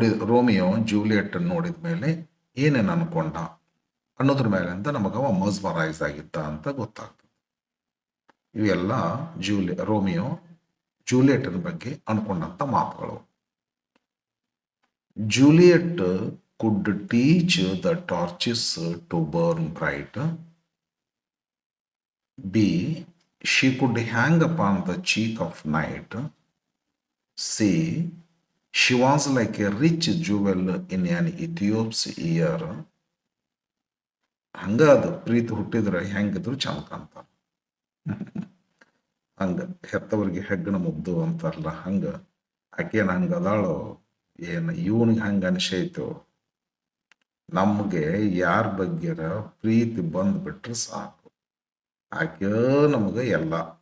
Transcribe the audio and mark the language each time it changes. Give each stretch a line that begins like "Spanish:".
Kannada: Romeo Juliet ನೋಡಿದ ಮೇಲೆ ಏನೇನು ಅನ್ಕೊಂಡ ಅನ್ನೋದ್ರ ಮೇಲೆ ಅಂತ ನಮಗವ ಮರ್ಸ್ಮರೈಸ್ ಆಗಿದ್ದ ಅಂತ ಗೊತ್ತಾಗ್ತದೆ. ಇವೆಲ್ಲ ರೋಮಿಯೋ ಜೂಲಿಯಟ್ನ ಬಗ್ಗೆ ಅನ್ಕೊಂಡಂತ ಮಾತುಗಳು.
English: Juliet could teach the torches to burn bright. B. She could hang upon the cheek of night. C. She was like a rich jewel in an Ethiopia's ear.
Kannada: ಹಂಗ ಅದು ಪ್ರೀತಿ ಹುಟ್ಟಿದ್ರೆ ಹೆಂಗಿದ್ರು ಚಂದ ಕಾಣ್ತಾರ. ಹಂಗ ಹೆತ್ತವರಿಗೆ ಹೆಗ್ಗಣ ಮುಗ್ದು ಅಂತಾರಲ್ಲ, ಹಂಗ ಆಕೆ ಹಂಗ ಅದಾಳೋ ಏನು ಇವನಿಗೆ ಹಂಗೆ ಅನಿಸೈತು. ನಮಗೆ ಯಾರ ಬಗ್ಗೆರ ಪ್ರೀತಿ ಬಂದ್ಬಿಟ್ರೆ ಸಾಕು, ಆಕೆ ನಮಗೆ ಎಲ್ಲ.